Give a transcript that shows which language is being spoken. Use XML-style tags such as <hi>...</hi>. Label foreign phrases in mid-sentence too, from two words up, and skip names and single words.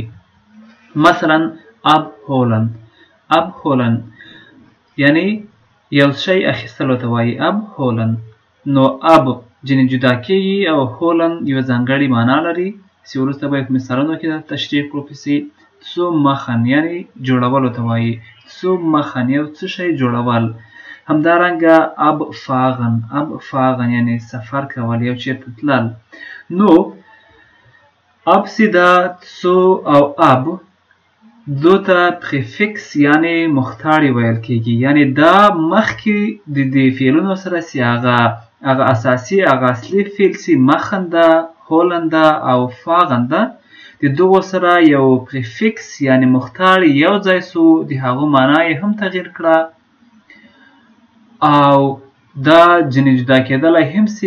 <ps>مثلا abholen. abholen یعنی یو شی اخیستلو ته وایي. abholen نو اب ځینې جدا کېږي او هولن یوه ځانګړې معنا لري چې وروسته به یې په مثالونو کې تشریح کړو پسې.</ps> <de>zu machen</de> <ps>یعنی جوړولو ته وایي.</ps> <de>zu machen</de> <ps>یو څه شی جوړول. همدارنګه abfahren. abfahren یعنی سفر کول، یو چیرته تلل. نو ابسیده zu او ab دو ته پریفکس یعنی مختاړی ویل کېږي. یعنی دا مخکې د دې فعلونو سره چې هغه اساسي هغه اصلي فعل چې machen ده، هولن ده او fahren ده، د دغو سره یو پریفکس یعنی مختاړی یو ځای سو، د هغو معنا یې هم تغییر کړه او دا ځینې جدا کېدلی هم سي.</ps>